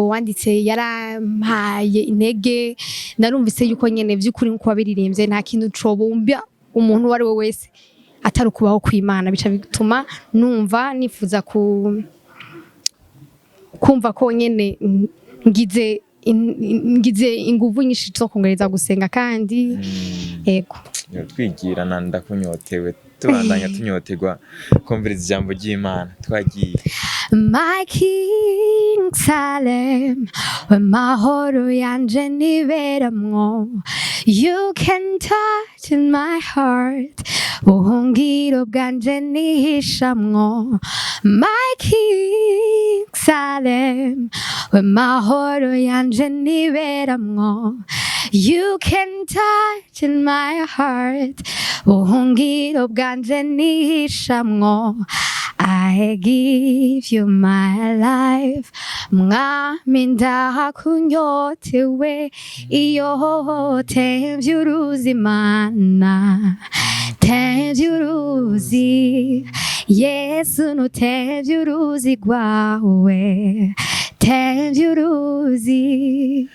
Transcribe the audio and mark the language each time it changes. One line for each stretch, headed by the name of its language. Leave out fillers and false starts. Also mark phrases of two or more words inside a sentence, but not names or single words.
Rundi: wanditse yarampaye intege, narumvise yuko nyene vy'ukuri nko wabiririmbye nta kintu cobumbya umuntu wari we wese atari ukubaho kw'Imana, bica bituma numva nifuza kumva ko nyene ngize inguvu nyinshi zo kongereza gusenga kandi yego twigirana ndakunyotewe tubandanya tunyotegwa kumviriza ijambo ry'Imana twagiye.
English: My King Salem,
Rundi: amahoro yanje niberamwo,
English: you can touch in my heart,
Rundi: ubuhungiro bwanje nihishamwo.
English: My King Salem,
Rundi: amahoro yanje niberamwo,
English: you can touch in my heart,
Rundi: ubuhungiro bwanje nihishamwo.
English: I give you my life,
Rundi: mwami ndakunyotewe, iyo temvye uruzi Imana, temvye uruzi Yesu, nutemvye uruzi rwawe, temvye uruzi.